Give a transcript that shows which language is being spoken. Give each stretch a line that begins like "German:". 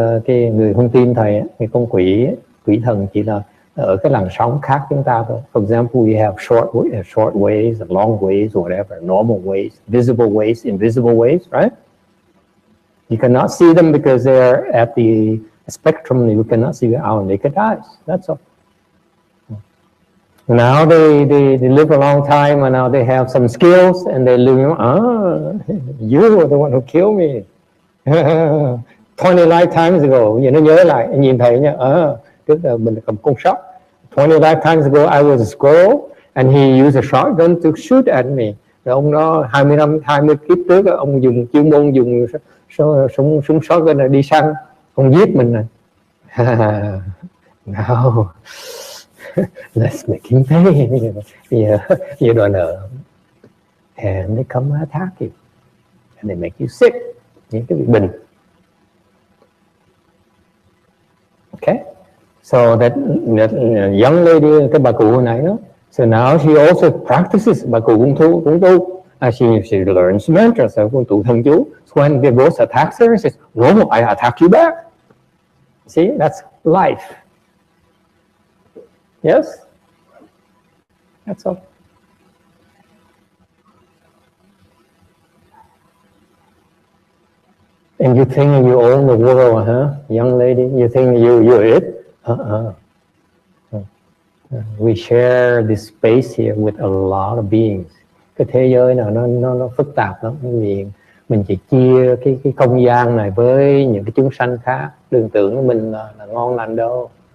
Vietnamese: Cái người không tin thầy, cái con quỷ thần chỉ là ở cái làn sóng khác chúng ta thôi.
English: For example, we have short waves, long waves, whatever, normal waves, visible waves, invisible waves, right? You cannot see them because they're at the spectrum. You cannot see with our naked eyes. That's all. Now they live a long time, and now they have some skills, and they live. You were the one who killed me 20 lifetimes ago.
Vietnamese: Nó nhớ lại, nhìn thấy nhá. Trước là mình cầm con sóc.
English: 20 lifetimes ago, I was a squirrel, and he used a shotgun to shoot at me.
Vietnamese: Rồi ông đó 20 kiếp trước, ông dùng chuyên môn dùng súng shotgun để đi săn, ông giết mình này.
English: No. Let's make him pay. You don't know. And they come attack you. And they make you sick.
Vietnamese: Những cái bị bệnh.
English: Okay? So that young lady,
Vietnamese: cái bà cụ hồi nãy đó.
English: So now she also practices.
Vietnamese: Bà cụ cũng tu.
English: She learns mantras.
Vietnamese: Cũng tu thần chú.
English: So when the ghost attacks her, she says, no, I attack you back. See, that's life. Yes? That's all. And you think you own the world, huh? Young lady, you think you're it? We share this space here with a lot of beings.
Vietnamese: Cái thế giới nào nó phức tạp lắm. Mình chỉ chia cái không gian này với những cái chúng sanh khác. Đừng tưởng của mình là ngon lành đâu.